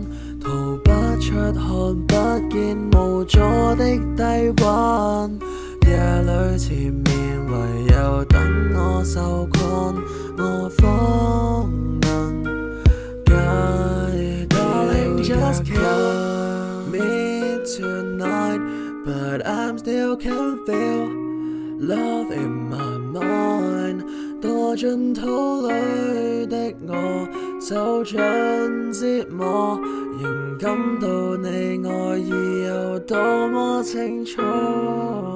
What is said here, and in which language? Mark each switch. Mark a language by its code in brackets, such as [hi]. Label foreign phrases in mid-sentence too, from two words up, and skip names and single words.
[yue] 逃不出看不見無助的低溫，夜裏纏綿唯有等我受困，我方能戒掉藥癮。 [en] Me tonight, but I'm still can't feel love in my mind。 [yue] 多進肚裏的我，受盡折磨，仍感到你愛意有多麼清楚。